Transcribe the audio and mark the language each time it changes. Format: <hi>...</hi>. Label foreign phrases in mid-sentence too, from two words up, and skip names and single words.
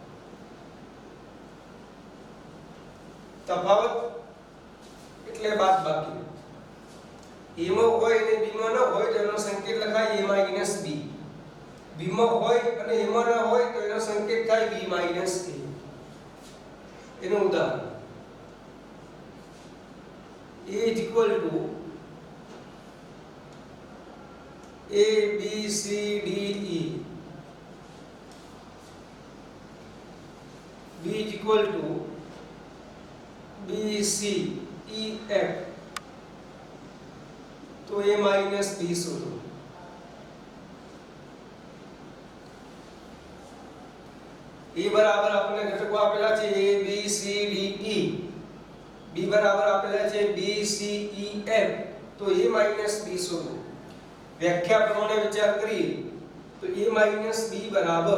<gu>તફાવત એટલે બાદબાકી a માં હોય અને b માં ન હોય તો એનો સંકેત લખાય a - b b માં હોય અને a માં ન હોય તો એનો સંકેત થાય b - a એનું ઉદાહરણ a A B C D E B B C E F तो a - b શોધો a બરાબર આપણને ઘટકો આપેલા છે a b c d e b બરાબર આપેલા છે b c e f તો a - b શોધો વ્યાખ્યા પ્રમાણે વિચાર કરીએ તો a - b બરાબર</gu>